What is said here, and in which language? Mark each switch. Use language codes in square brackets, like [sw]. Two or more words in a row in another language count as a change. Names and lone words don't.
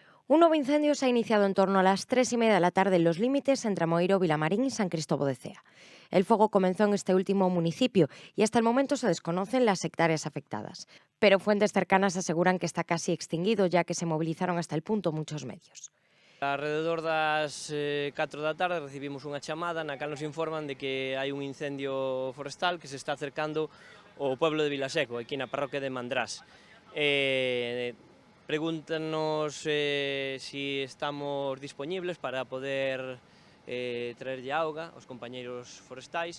[es] Un nuevo incendio se ha iniciado en torno a las 3:30 de la tarde en los límites entre Amoeiro, Vilamarín y San Cristóbal de Cea. El fuego comenzó en este último municipio y hasta el momento se desconocen las hectáreas afectadas. Pero fuentes cercanas aseguran que está casi extinguido, ya que se movilizaron hasta el punto muchos medios. [gl] Alrededor das 4 da tarde recibimos unha chamada na cal nos informan de que hai un incendio forestal que se está acercando ao pueblo de Vilaseco, aquí na parroquia de Mandrás. Pregúntanos si estamos dispoñibles para poder traerlle auga aos compañeiros forestais.